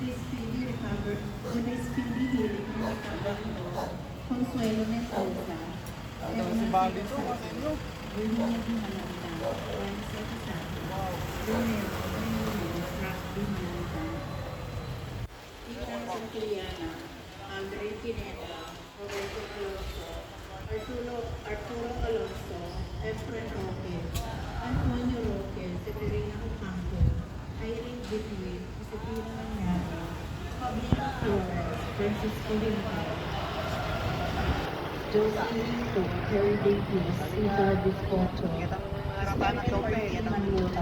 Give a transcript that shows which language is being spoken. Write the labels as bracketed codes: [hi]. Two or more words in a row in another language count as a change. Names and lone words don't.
[en] speedy recover, with a speedy healing and recovery of Consuelo Mendoza. [tl] Si Bali to, kasi no? William Malanda, Wednesday Casado, Lunel, Camilo, Frank Binalda, Tita Santillana, Andre Pineda, Roberto Alonso, Arturo Alonso, Efren Roque, Antonio Roque, Severina Ocampo, Irene Bitwin, Josefina Magnano, Pablito Flores, Francisco Limao, Josephine Ito, Terry Davis, Cesar Biscotto, Manila,